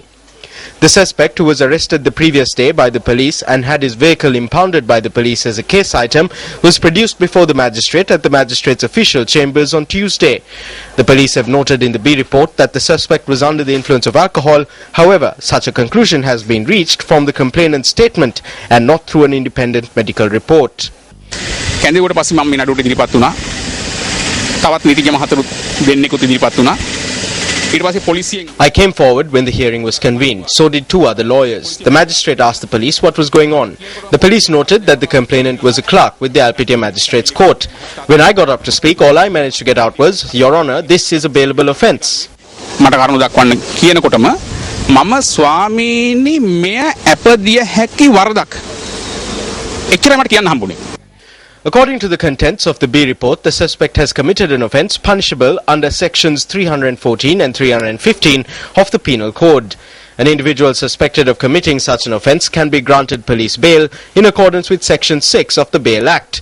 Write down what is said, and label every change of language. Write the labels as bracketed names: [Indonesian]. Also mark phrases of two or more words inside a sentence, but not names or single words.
[English] The suspect, who was arrested the previous day by the police and had his vehicle impounded by the police as a case item, was produced before the magistrate at the magistrate's official chambers on Tuesday. The police have noted in the B report that the suspect was under the influence of alcohol. However, such a conclusion has been reached from the complainant's statement and not through an independent medical report. [Sinhala] කැඳවුවට පස්සේ මම මේ නඩුවට ඉදිරිපත් වුණා. තවත් නීතිඥ මහතුරු දෙන්නෙකුත් ඉදිරිපත් වුණා. [English] I came forward when the hearing was convened. So did 2 other lawyers. The magistrate asked the police what was going on. The police noted that the complainant was a clerk with the Alpitia Magistrates Court. When I got up to speak, all I managed to get out was, "Your Honour, this is a bailable offence." [Sinhala] මට කරුණු දක්වන්න කියනකොටම මම ස්වාමීනි මෙය අපදිය හැකි වරදක්. එච්චරයි මට කියන්න හම්බුනේ. [English] According to the contents of the B report, the suspect has committed an offence punishable under sections 314 and 315 of the Penal Code. An individual suspected of committing such an offence can be granted police bail in accordance with section 6 of the Bail Act.